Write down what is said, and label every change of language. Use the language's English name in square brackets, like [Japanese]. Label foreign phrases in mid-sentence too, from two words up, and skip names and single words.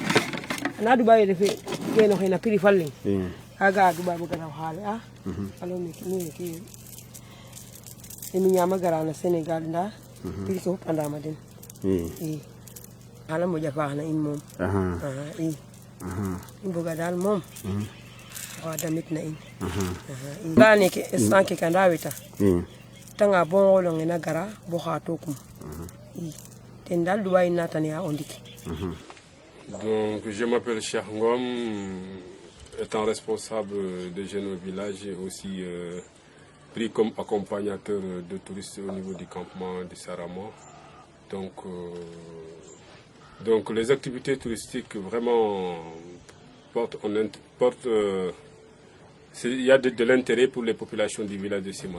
[Serer] ana duɓa ye refe kene xena prix fal leŋ kaga a duɓa bo garaw xaale a alo meke mi meke emi ñama gara na Sénégal nda prix ke fop andama den i xana moƴa faax na in moom i i mboga daal moom wa damit na in nda neke instant ke anda weta tanga bo ngolonge na gara bo xa tokum i ten daal duɓa in natane a o ndik. [French] Donc je m'appelle Cheikh Ngom, étant responsable de jeunes au village et aussi pris comme accompagnateur de touristes au niveau du campement du Sarama. Donc les activités touristiques vraiment portent il y a de l'intérêt pour les populations du village de Simal.